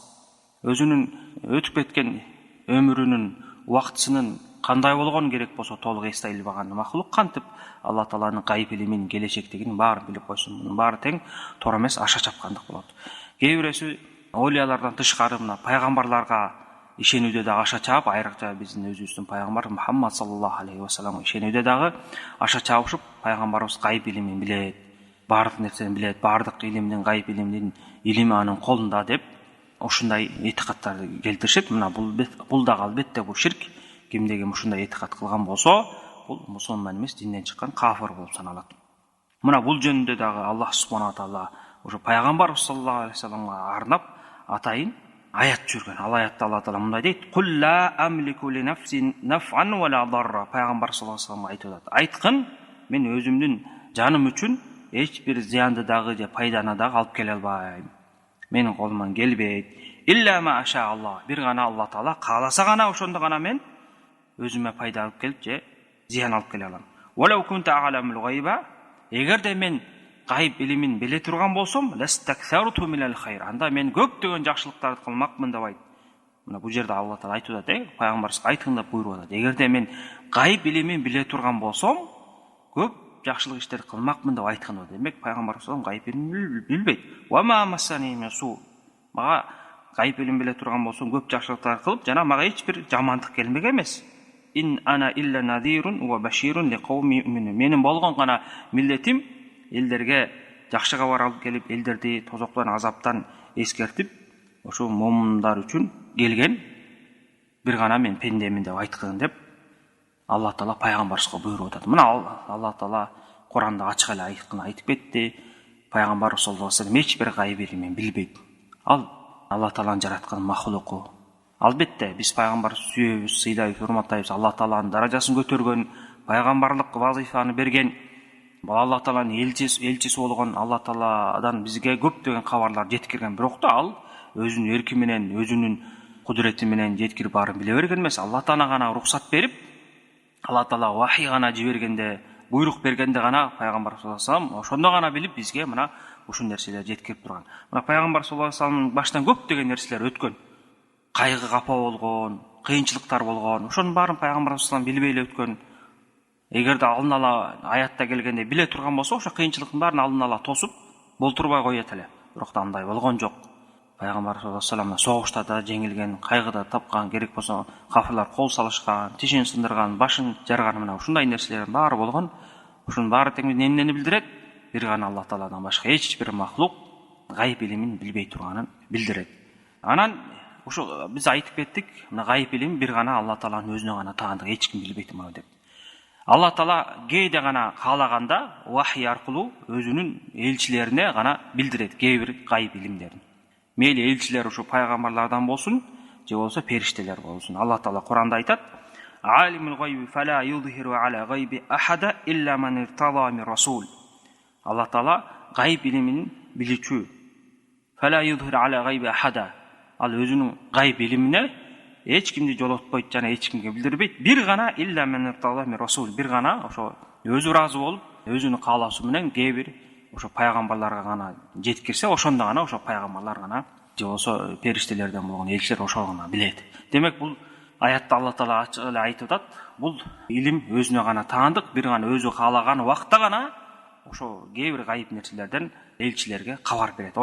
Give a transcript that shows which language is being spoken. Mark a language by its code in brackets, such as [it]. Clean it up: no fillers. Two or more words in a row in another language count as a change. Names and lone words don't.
[ky] Өзүнүн өтүп кеткен өмүрүнүн, убактысынын кандай болгон керек болсо толук эстей албаган макулук кантип Алла Тааланын гайып илимин, келечектигин баарын билип койсун. Мунун баары тең туура эмес, аша чапкандык болот. Кээ бирөөсү олиялардан тышкары мына пайгамбарларга ишенүүдө дагы аша чаап, айрыкча биздин өзүбүздүн пайгамбар Мухаммад [ar] صلى الله عليه وسلم [ky] ишенүүдө дагы аша чабышып, пайгамбарыбыз гайып илимин билет, баардык нерсени билет, баардык илимдин, гайып илимдин илими анын колунда деп ушундай этикаттарды келтиришет. Мына бул дагы албетте бул ширк. Кимде ким ушундай этикат кылган болсо, бул мусулман эмес, динден чыккан кафир болуп саналат. Мына бул жөнүндө дагы Аллах [ar] سبحانه وتعالى [ky] ушу пайгамбар [ar] صلى الله عليه وسلم [ky] арнап атайын аят жүргөн. Ал аятта Алла Таала мындай дейт: [ar] "قل لا أملك لنفسي نفعا ولا ضرا". [ky] Пайгамбар [ar] صلى الله عليه وسلم [ky] айтып атат. Айткын, мен өзүмдүн жаным үчүн эч бир зыянды дагы же пайданы дагы алып келе албайм. Менин колуман келбейт. [ar] إلا ما شاء الله. [ky] Бир гана Алла Таала кааласа гана ошондо гана мен өзүмө пайда алып келип же зыян алып келе алам. [ar] ولو كنت أعلم الغيب. [ky] Эгерде мен гайып илимин биле турган болсом, [ar] لاستكثرت من الخير. [ky] Анда мен көптөгөн жакшылыктарды кылмакмын деп айт. Мына бул жерде Алла Таала айтып атат, пайгамбарыбызга айткын деп буйруп атат. Эгерде мен гайып илимин биле турган болсом, көп жакшылык иштерди кылмакмын деп айткан болот. Демек пайгамбарыбыз гайып илимин билбейт. [ar] وما مسني السوء. [ky] Мага гайып илим биле турган болсом, көп жакшылыктарды кылып, жана мага эч бир жамандык келмек эмес. [ar] إن أنا إلا نذير وبشير لقوم يؤمنون. [ky] Менин болгон гана милдетим элдерге жакшы кабар алып келип, элдерди тозоктон, азаптан эскертип, ошо момундар үчүн келген бир гана мен пендемин деп айткын деп Алла Таала пайгамбарыбызга буйруп атат. Мына Алла Таала Куранда ачык эле айткын айтып кетти. Пайгамбар [ar] صلى الله عليه وسلم [ky] эч бир гайып илимин билбейт. Ал Алла Тааланын жараткан махлуку. Албетте биз пайгамбарды сүйөбүз, сыйлайбыз, урматтайбыз. Алла Тааланын даражасын көтөргөн, пайгамбарлык вазифаны берген, Алла Тааланын элчиси болгон, Алла Тааладан бизге көптөгөн кабарлар жеткирген. Бирок да ал өзүнүн эрки менен, өзүнүн кудурети менен жеткирип баарын биле берген эмес. Алла Таала гана уруксат берип, Алла Таала вахий гана жибергенде, буйрук бергенде гана пайгамбар [ar] صلى الله عليه وسلم [ky] ошондо гана билип бизге мына ушул нерселерди жеткирип турган. Мына пайгамбар [ar] صلى الله عليه وسلم [ky] баштан көптөгөн нерселер өткөн. Кайгы капа болгон, кыйынчылыктар болгон. Ошонун баарын пайгамбар [ar] صلى الله عليه وسلم [ky] билбей эле өткөн. Эгерде алдын ала аятта келгенде биле турган болсо, ошо кыйынчылыктын баарын алдын ала тосуп, болтурбай коет эле. Бирок да андай болгон жок. Пайгамбар [ar] صلى الله عليه وسلم [ky] согушта да жеңилген, кайгыда тапкан, керек болсо кафирлар кол салышкан, тишин сындырган, башын жарган, мына ушундай нерселердин баары болгон. Ушунун баары тең эмнени билдирет? Бир гана Алла Тааладан башка эч бир махлук гайып илимин билбей турганын билдирет. Анан ушу биз айтып кеттик, мына гайып илим бир гана Алла Тааланын өзүнө гана таандык, эч ким билбейт муну деп. Алла Таала кээде гана каалаганда вахий аркылуу өзүнүн элчилерине гана билдирет кээ бир гайып илимдерин. Мейли элчилер ушу пайгамбарлардан болсун, же болсо периштелер болсун. Алла Таала Куранда айтат: [ar] "عالم الغيب فلا يظهر على غيبه أحدا إلا من ارتضى من رسول". [ky] Алла Таала гайып илимин билүүчү. [ar] فلا يظهر على غيبه أحدا. [ky] Ал өзүнүн гайып илимине эч кимди жолотпойт жана эч кимге билдирбейт. Бир гана [ar] إلا من ارتضى من رسول. [ky] Бир гана ошо өзү ыраазы болуп, өзүнүн каалоосу менен кээ бир ошо пайгамбарларга гана жеткирсе, ошондо гана ошо пайгамбарлар гана же болсо периштелерден болгон элчилер ошол гана билет. Демек бул аятта Алла Таала ачык эле айтып атат, бул илим өзүнө гана таандык, бир гана өзү каалаган убакта гана ошо кээ бир гайып нерселерден элчилерге кабар берет.